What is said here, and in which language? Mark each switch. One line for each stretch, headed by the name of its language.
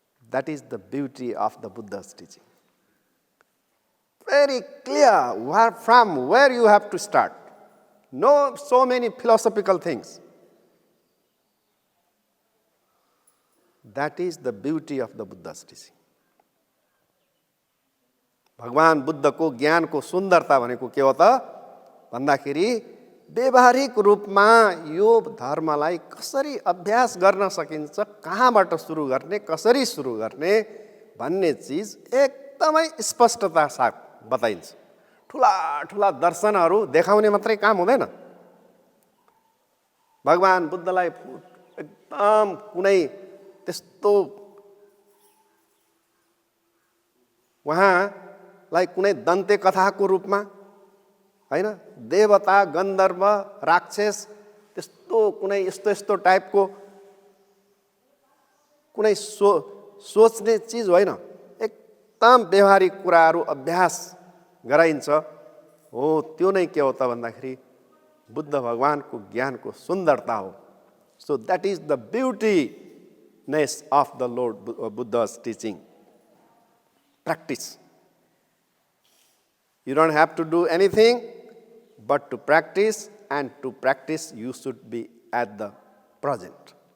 English: That is the beauty of the Buddha's teaching. Very clear from where you have to start. No so many philosophical things. That is the beauty of the Buddha's teaching.
Nepali: भगवान बुद्धको ज्ञानको सुन्दरता भनेको के हो त भन्दाखेरि व्यवहारिक रूपमा यो धर्मलाई कसरी अभ्यास गर्न सकिन्छ, कहाँबाट सुरु गर्ने, कसरी सुरु गर्ने भन्ने चीज एकदमै स्पष्टता साथ बताइन्छ। ठुला ठुला दर्शनहरू देखाउने मात्रै काम हुँदैन। भगवान बुद्धलाई एकदम कुनै त्यस्तो उहाँलाई कुनै दन्ते कथाको रूपमा हैन, देवता, गन्धर्व, राक्षस त्यस्तो कुनै यस्तो टाइपको कुनै सोच्ने चीज होइन। एकदम व्यवहारिक कुराहरू अभ्यास गराइन्छ। हो त्यो नै के हो त भन्दाखेरि बुद्ध भगवानको ज्ञानको सुन्दरता हो।
English: So that is the beautiness of the Lord Buddha's teaching. Practice. You don't have to do anything but to practice, and to practice you should be at the present.